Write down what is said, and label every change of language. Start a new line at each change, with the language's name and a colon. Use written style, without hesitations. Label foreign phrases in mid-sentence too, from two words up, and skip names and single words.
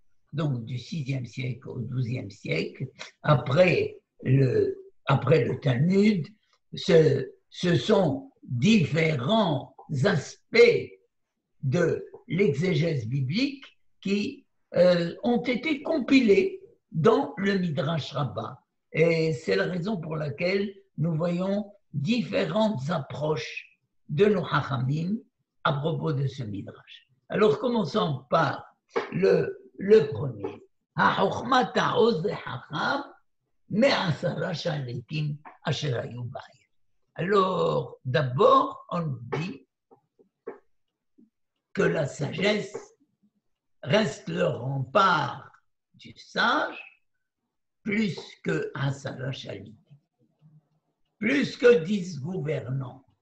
French: Donc du 6e siècle au 12e siècle, après le Talmud, ce sont différents aspects de l'exégèse biblique qui ont été compilés dans le Midrash Rabbah. Et c'est la raison pour laquelle nous voyons différentes approches de nos Chachamim à propos de ce Midrash. Alors commençons par le premier.
Hebrew: החוכמה תעוז לחכם מעשרה שליטים אשר היו בעיר.
French: Alors, d'abord, on dit que la sagesse reste le rempart du sage plus que
Hebrew: עשרה שליט,
French: plus que 10 gouvernants.